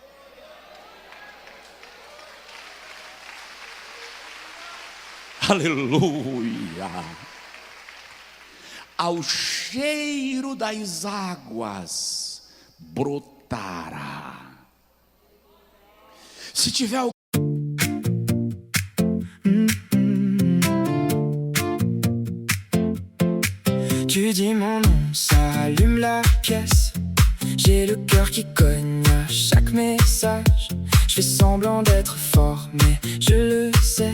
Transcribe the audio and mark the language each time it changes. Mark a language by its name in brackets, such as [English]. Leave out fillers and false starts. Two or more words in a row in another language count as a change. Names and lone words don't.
[Portuguese] Aleluia! Ao cheiro das águas brotará. Se tiver [French] Tu dis mon nom, ça allume la pièce. J'ai le cœur qui cogne à chaque message. Je fais semblant d'être fort, mais je le sais.